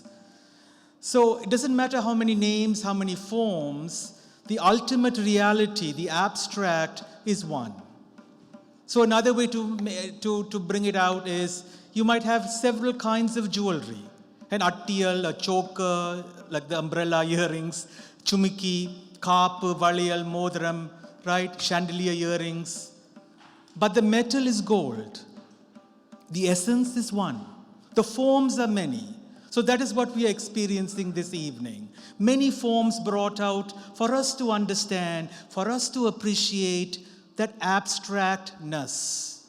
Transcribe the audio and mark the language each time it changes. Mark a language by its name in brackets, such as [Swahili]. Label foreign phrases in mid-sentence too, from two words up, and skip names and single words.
[English] So So it doesn't matter how many names, how many forms, the ultimate reality, the abstract, is one. So another way to bring it out is you might have several kinds of jewelry. An attiyal, a choker, like the umbrella earrings, [Tamil] ஜிமிக்கி, காப்பு, வளையல், மோதிரம், [English] right? Chandelier earrings. But the metal is gold. The essence is one. The forms are many. So that is what we are experiencing this evening. Many forms brought out for us to understand, for us to appreciate that abstractness.